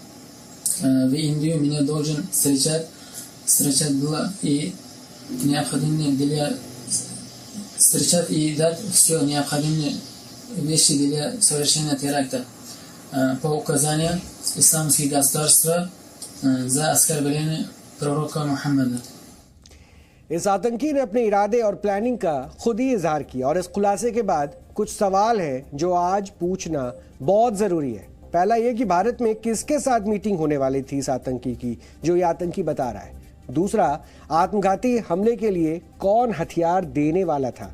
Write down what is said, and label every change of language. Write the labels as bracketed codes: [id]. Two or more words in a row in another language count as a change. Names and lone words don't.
[ru] В Индию меня должен встречать было и необходимые для встречать и дать все необходимые вещи для совершения теракта. По указанию исламских государств за оскорбление пророка Мухаммада. [hi] इस आतंकी ने अपने इरादे और प्लानिंग का खुद ही इजहार किया और इस खुलासे के बाद कुछ सवाल हैं जो आज पूछना बहुत जरूरी है। पहला यह कि भारत में किसके साथ मीटिंग होने वाली थी इस आतंकी की जो ये आतंकी बता रहा है। दूसरा, आत्मघाती हमले के लिए कौन हथियार देने वाला था।